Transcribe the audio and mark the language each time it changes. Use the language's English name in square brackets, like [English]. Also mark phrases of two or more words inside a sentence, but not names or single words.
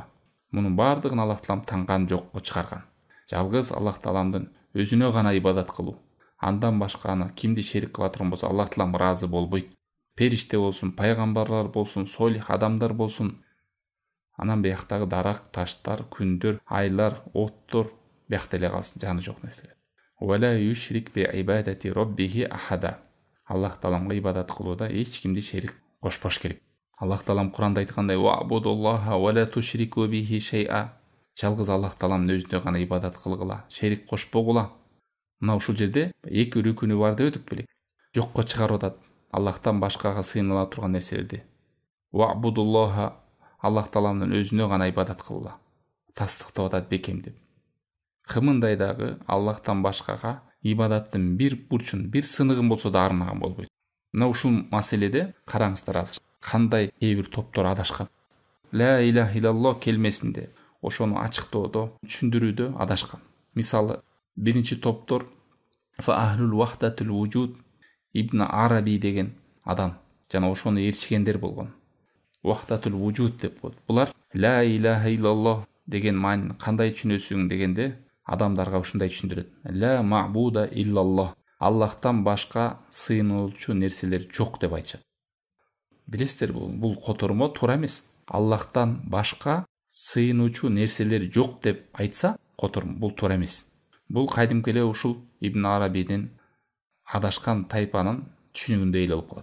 [Kyrgyz] Мунун бардыгын Аллах таалам таңган жокко чыгарган. Жалгыз Аллах тааламдын өзүнө гана ибадат кылуу. Андан башканы кимди шерик кыла турган болсо Аллах таалам ыраазы болбойт. Периште болсун, пайгамбарлар болсун, солих адамдар болсун, анан бияктагы дарак, таштар, күндөр, айлар, оттор биякта эле калсын, жаны жок нерселер. [Arabic] ولا يشرك بعبادة ربه أحدا. [Kyrgyz] Аллах тааламга ибадат кылууда эч кимди шерик кошпош керек. Аллах таалам Куранда айткандай: [Arabic] "واعبدوا الله ولا تشركوا به شيئا". [Kyrgyz] Жалгыз Аллах тааламдын өзүнө гана ибадат кылгыла, шерик кошпогула. Мына ушул жерде эки рүкүнү бар деп өтүп белек. Жокко чыгарып атат Аллахтан башкага сыйыныла турган нерселерди. Ва'будуллаха, Аллах тааламдын өзүнө гана ибадат кылгыла. Тастыктап атат бекемдеп. Кымындай дагы Аллахтан башкага ибадаттын бир бурчун, бир сыныгын болсо да арнаган болбойт. Мына ушул маселеде караңыздар азыр кандай кээ бир топтор адашкан. [Arabic] لا إله إلا الله [Kyrgyz] келмесинде, ошону ачыктоодо, түшүндүрүүдө адашкан. Мисалы, биринчи топтор [Arabic] فأهل وحدة الوجود [Kyrgyz] Ибн Араби деген адам жана ошону ээрчигендер болгон. [Arabic] وحدة الوجود [Kyrgyz] деп коет. Булар [Arabic] لا إله إلا الله [Kyrgyz] деген маанини кандай түшүнөсүң дегенде адамдарга ушундай түшүндүрөт. [Arabic] لا معبود إلا الله. [Kyrgyz] Аллахтан башка сыйынуучу нерселер жок деп айтышат. Билесиздер, бул котормо туура эмес. Аллахтан башка сыйынуучу нерселер жок деп айтса, котормо бул туура эмес. Бул кайдимки эле ушул Ибн Арабидин адашкан тайпанын түшүнүгүндөй эле болуп калат.